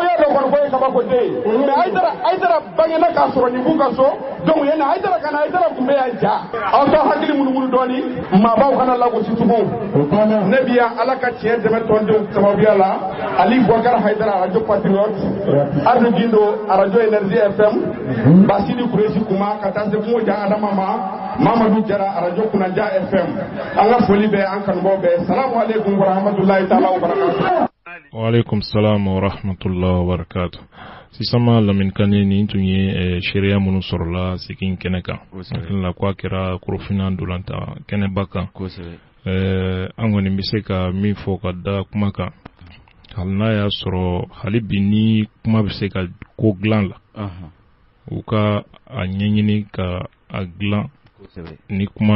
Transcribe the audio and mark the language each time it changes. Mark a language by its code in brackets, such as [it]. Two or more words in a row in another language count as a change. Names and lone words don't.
[bm] y'a dɔn kɔni ko ye kabakoden ye mais Haidara bangena k'a sɔrɔ nin b'u ka so donc yanni Haidara tun bɛ yan ja aw t'a hakili munumunu dɔɔni maabaw kana lagosi tugun ne bi yan Ala ka tiɲɛ dɛmɛ tɔndenw sababuya la Ali Boubacar Haidara radio patriote Adu Gindo radio Énergie FM Basili Kuresi Kuma ka taa se kungo ja Adama ma Mamadou Jara radio Kunaja FM an ka foli bɛ an kanubaaw bɛɛ [ar] السلام عليكم ورحمة الله تعالى وبركاته وعليكم السلام ورحمة الله وبركاته [bm] sisama lamin kane ni tun ye sharia minnu sɔrɔla sikin kɛnɛ kan hakilila ko a kɛra korofina dolanta kɛnɛba kan an kɔni bɛ se ka min fɔ ka da kuma kan hali n'a y'a sɔrɔ hali bi ni kuma bɛ se ka ko dilan la u ka a ɲɛɲini ka a dilan ni kuma